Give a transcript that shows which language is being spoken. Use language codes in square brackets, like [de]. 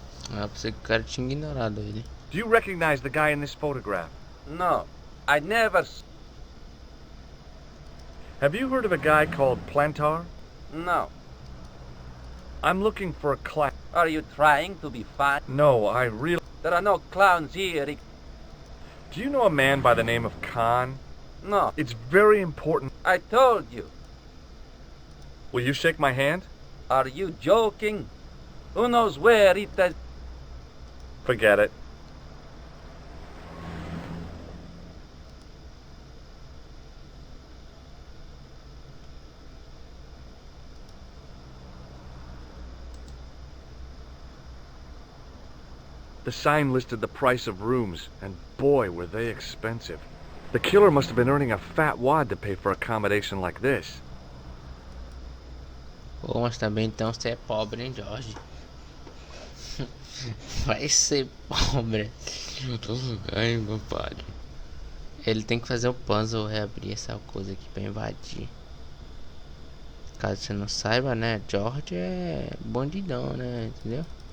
[pt] Ah, pensei que o cara tinha ignorado ele. [en] Do you recognize the guy in this photograph? No. I never... Have you heard of a guy called Plantar? No. I'm looking for a clown. Are you trying to be fun? No, I really... There are no clowns here. Do you know a man by the name of Khan? No. It's very important. I told you. Will you shake my hand? Are you joking? Who knows where it is? Forget it. The sign listed the price of rooms, and boy, were they expensive. The killer must have been earning a fat wad to pay for accommodation like this. [pt] Pô, mas também então você é pobre, hein, George? Vai ser pobre. Ai, meu pai. Ele tem que fazer o puzzle, reabrir essa coisa aqui pra invadir. Caso você não saiba, né? George é bandidão, né? Entendeu?